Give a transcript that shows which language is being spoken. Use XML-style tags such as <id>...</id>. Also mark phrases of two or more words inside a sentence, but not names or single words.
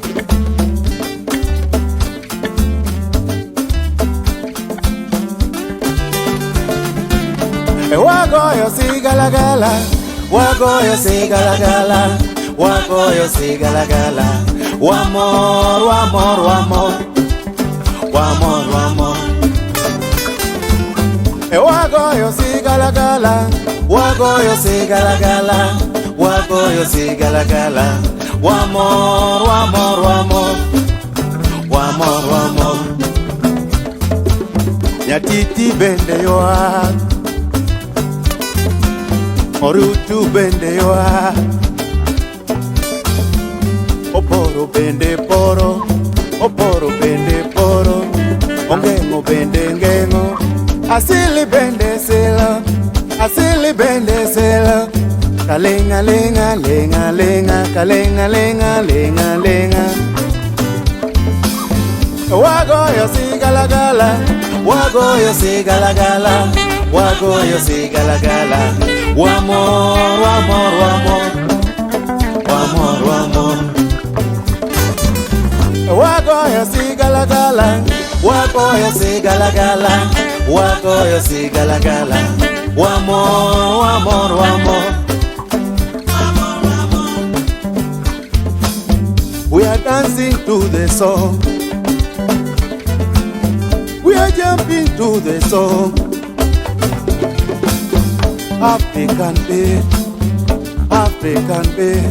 <luo>Wagoyo sigala gala, wagoyo sigala gala, wagoyo sigala gala.</luo> <en>One more, one more, one more, one more, one more.</en> <luo>Wagoyo sigala gala, wagoyo sigala gala, wagoyo sigala gala.</luo> <en>One more, one more, one more, one more, one more.</en> <luo>Nyatiti bende yoa, Morutu bende yoa. Oporo bende poro, oporo bende poro. Ongengo bende ngengo, asili bende sila, asili bende sila. Kalenga lenga lenga lenga, kalenga lenga lenga lenga. Wagoyo sigala gala, wagoyo sigala gala, wagoyo sigala gala.</luo> <en>One more, one more, one more, one more, one more.</en> <luo>Wagoyo sigala gala, wagoyo sigala gala, wagoyo sigala gala.</luo> <en>One more, one more, one more. We are dancing to the song. We are jumping to the song. African beat, African beat.</en>